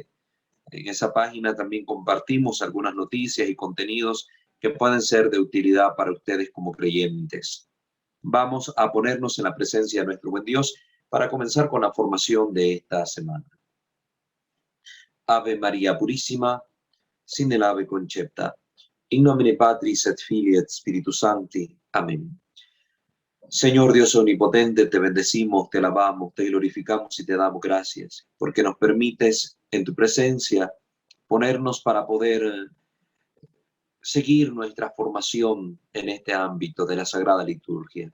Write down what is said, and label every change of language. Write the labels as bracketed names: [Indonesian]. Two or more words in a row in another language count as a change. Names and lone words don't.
[Spanish] En esa página también compartimos algunas noticias y contenidos que pueden ser de utilidad para ustedes como creyentes. Vamos a ponernos en la presencia de nuestro buen Dios para comenzar con la formación de esta semana. Ave María Purísima, sin el ave concepta, [Latin] in nomine Patris et Filii et Spiritus Sancti. [Spanish] Amén. Señor Dios omnipotente, te bendecimos, te alabamos, te glorificamos y te damos gracias, porque nos permites en tu presencia ponernos para poder seguir nuestra formación en este ámbito de la Sagrada Liturgia.